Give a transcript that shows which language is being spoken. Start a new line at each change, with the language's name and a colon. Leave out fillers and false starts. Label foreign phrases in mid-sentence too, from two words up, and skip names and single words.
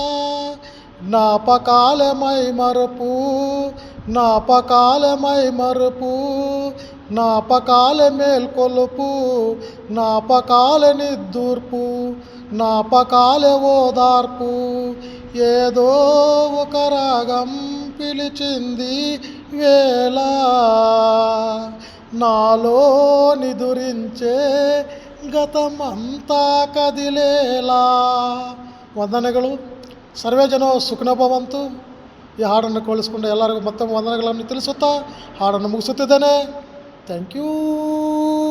Telugu: జ్ఞాపకాలమై మరుపు, జ్ఞాపకాలమై మరుపు, జ్ఞాపకాల మేల్కొలుపు, జ్ఞాపకాల నిద్దూర్పు, జ్ఞాపకాల ఓదార్పు. ఏదో ఒక రాగం పిలిచింది వేళ నాలో నిదురించే గతమంతా కదిలేలా.
Kannada: ವಂದನೆಗಳು.
Sanskrit: ಸರ್ವೇ ಜನ ಸುಖಿನೋ ಭವಂತು.
Kannada: ಈ ಹಾಡನ್ನು ಕೇಳಿಸ್ಕೊಂಡು ಎಲ್ಲರಿಗೂ ಮತ್ತೊಮ್ಮೆ ವಂದನೆಗಳನ್ನು ತಿಳಿಸುತ್ತಾ ಹಾಡನ್ನು ಮುಗಿಸುತ್ತಿದ್ದೇನೆ.
English: thank you.